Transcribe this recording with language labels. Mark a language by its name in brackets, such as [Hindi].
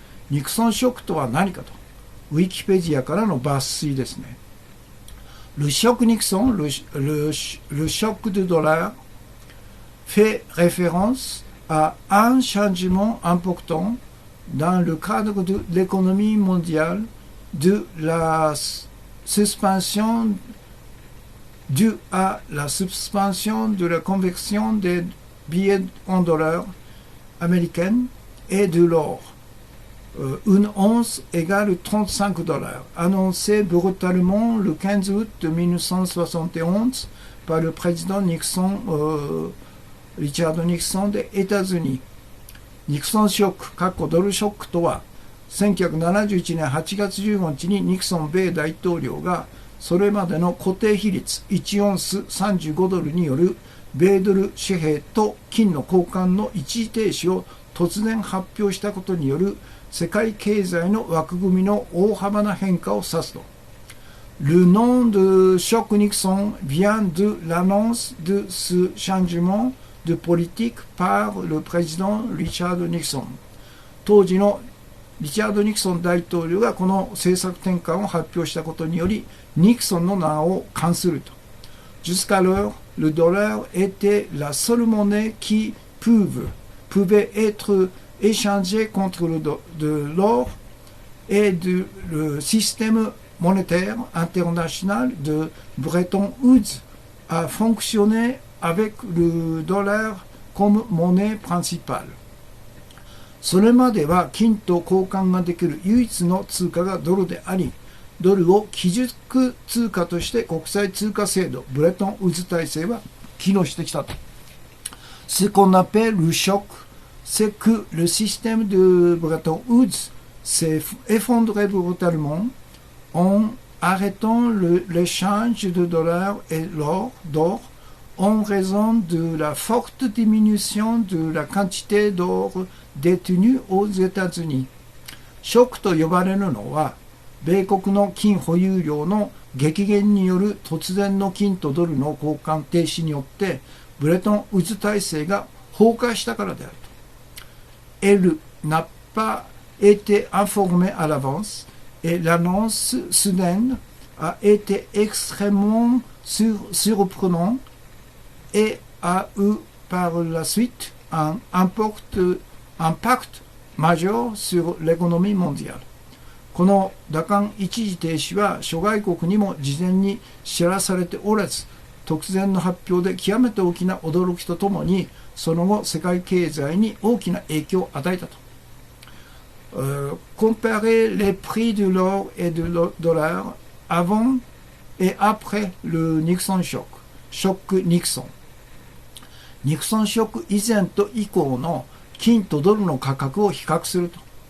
[Japanese] ニクソンショックとは何かと。ウィキペディアからの抜粋ですね。 [French] Le choc Nixon, le choc du dollar, fait référence à un changement important dans le cadre de l'économie mondiale de la suspension due à la suspension de la conversion des billets en dollars américains et de l'or. Une once égale 35 dollars, annoncé brutalement le 15 août 1971 par le président Nixon, Richard Nixon des États-Unis。 [Japanese] ニクソンショック、ドルショックとは、1971年8月15日にニクソン米大統領が、それまでの固定比率1オンス35ドルによる米ドル紙幣と金の交換の一時停止を突然発表したことによる世界経済の枠組みの大幅な変化を指すと。 [French] Le nom de choc Nixon vient de l'annonce de ce changement de politique par le président Richard Nixon。 [Japanese] 当時のリチャード・ニクソン大統領がこの政策転換を発表したことにより、ニクソンの名を冠すると。 [French] Jusqu'alors, le dollar était la seule monnaie qui pouvait être échangée contre de l'or et le système monétaire international de Bretton Woods a fonctionné avec le dollar comme monnaie principale。 [Japanese] それまでは金と交換ができる唯一の通貨がドルであり、ドルを基軸通貨として国際通貨制度、ブレトンウッズ体制は機能してきたと。 [French] Ce qu'on appelle le choc, c'est que le système de Bretton Woods s'est effondré brutalement en arrêtant l'échange de dollars et d'or en raison de la forte diminution de la quantité d'or détenu aux États-Unis。 [Japanese] ショックと呼ばれるのは、米国の金保有量の激減による突然の金とドルの交換停止によってブレトンウッズ体制が崩壊したからであると。 [French] Elle n'a pas été informée à l'avance et l'annonce soudaine a été extrêmement surprenante et a eu par la suite un impact majeur sur l'économie mondiale。 [Japanese] この打艦一時停止は諸外国にも事前に知らされておらず、突然の発表で極めて大きな驚きとともに、その後世界経済に大きな影響を与えたと。 [French] Comparer les prix de l'or et du dollar avant et après le Nixon shock、ショックニクソン。 [Japanese] ニクソンショック以前と以降の金とドルの価格を比較すると。